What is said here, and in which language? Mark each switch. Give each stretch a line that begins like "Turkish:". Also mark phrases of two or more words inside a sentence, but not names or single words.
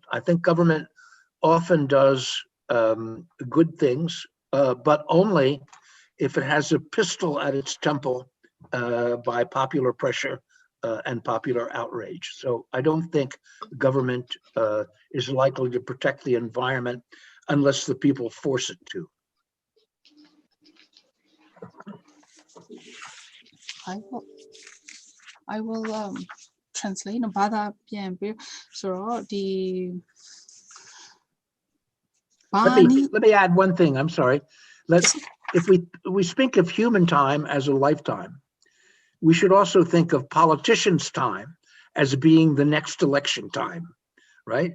English: I think government often does good things, but only if it has a pistol at its temple by popular pressure and popular outrage. So I don't think government is likely to protect the environment unless the people force it to. I will translate
Burmese: ဘာသာပြန်ပြီးဆိုတော့ဒီ
English: Let me add one thing. I'm sorry. If we speak of human time as a lifetime, we should also think of politicians' time as being the next election time, right?